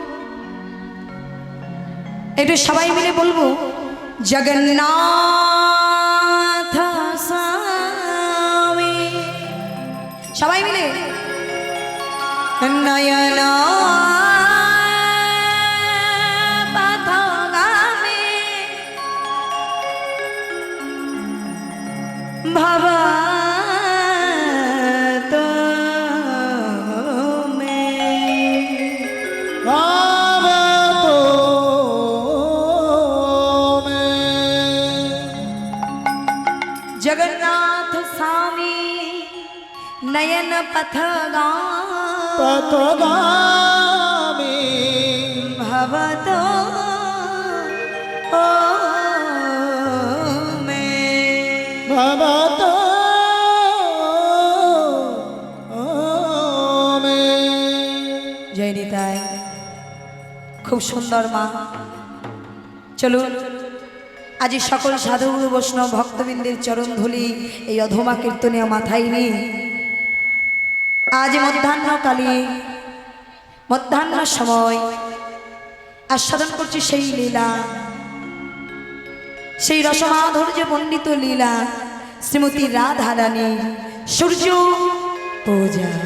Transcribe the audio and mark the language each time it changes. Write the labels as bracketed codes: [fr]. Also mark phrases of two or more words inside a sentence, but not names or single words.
[bn] একটু সবাই মিলে বলবো [sa] জগন্নাথ স্বামী, [bn] সবাই মিলে [sa] নয়না পথগামী ভবতো মে, ভবতো মে। जगन्नाथ स्वामी नयन पथगामी पथगामी भवतो मे, भवतो मे। [bn] জয় নিতাই। খুব সুন্দর মা। চলো আজ সকল সাধু বৈষ্ণব ভক্তবিন্দের চরণ ধূলি এই অধমা কীর্তনে মাথায় নিয়ে আজ মধ্যাহ্নকালে মধ্যাহ্ন সময় আস্বাদন করছি সেই লীলা, সেই রসমাধুর্য পণ্ডিত লীলা শ্রীমতী রাধা রানীর সূর্য পূজা।